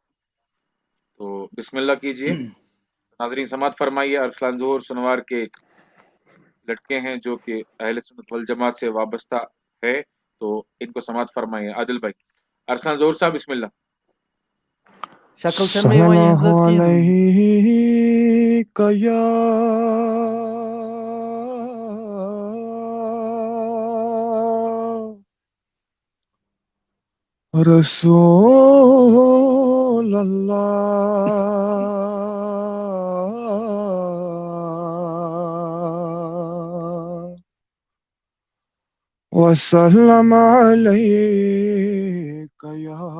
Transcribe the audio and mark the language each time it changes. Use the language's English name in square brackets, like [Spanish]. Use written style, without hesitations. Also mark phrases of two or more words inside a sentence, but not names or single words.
[Urdu] تو بسم اللہ کیجئے. ناظرین سماعت فرمائیے. ارسلان ظہور سنوار کے ایک لڑکے ہیں جو کہ اہل سنت والجماعت سے وابستہ ہے، تو ان کو سماعت فرمائیے. عادل بھائی. ارسلان ظہور صاحب بسم اللہ. [Kashmiri] شکل چھنہٕ مےٚ یِوان یِہنٛز حظ کِہیٖنۍ. [Arabic] علیکہ یا رسول اللہ وسلم علیکہ یا